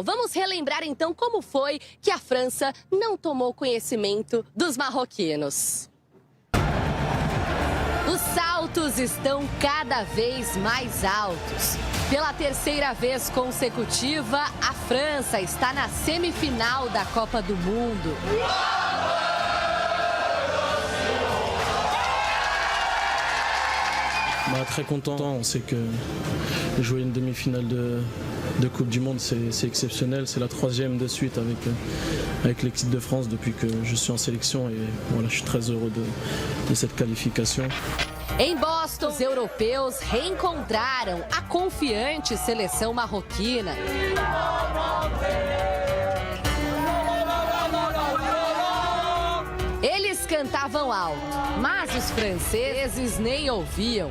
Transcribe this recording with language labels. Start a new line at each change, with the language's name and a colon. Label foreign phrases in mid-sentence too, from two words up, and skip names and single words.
Portuguese: Vamos relembrar, então, como foi que a França não tomou conhecimento dos marroquinos. Os saltos estão cada vez mais altos. Pela 3ª vez consecutiva, a França está na semifinal da Copa do Mundo.
French: Très content, on sait que jouer une demi-finale de Coupe du Monde, c'est exceptionnel. C'est la 3e de suite avec l'équipe de France depuis que je suis en sélection, et voilà, je suis très heureux de cette qualification.
Portuguese: Em Boston, os europeus reencontraram a confiante seleção marroquina. Eles cantaram cantavam alto, mas os franceses nem ouviam.